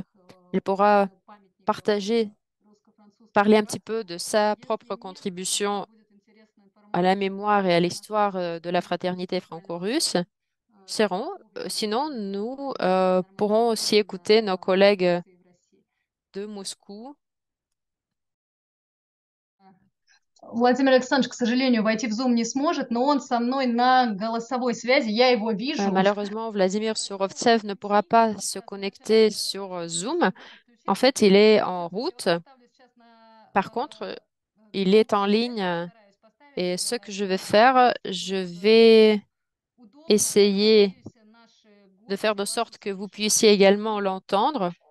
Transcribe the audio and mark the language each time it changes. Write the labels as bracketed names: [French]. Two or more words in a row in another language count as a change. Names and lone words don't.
[French] Il pourra partager, parler un petit peu de sa propre contribution à la mémoire et à l'histoire de la fraternité franco-russe. Sinon, nous pourrons aussi écouter nos collègues de Moscou. [Russian] Владимир Александрович, к сожалению, войти в Zoom не сможет, но он со мной на голосовой связи, я его вижу. [French] Malheureusement, Vladimir Surovtsev ne pourra pas se connecter sur Zoom. En fait, il est en route. Par contre, il est en ligne et ce que je vais faire, je vais essayer de faire de sorte que vous puissiez également l'entendre.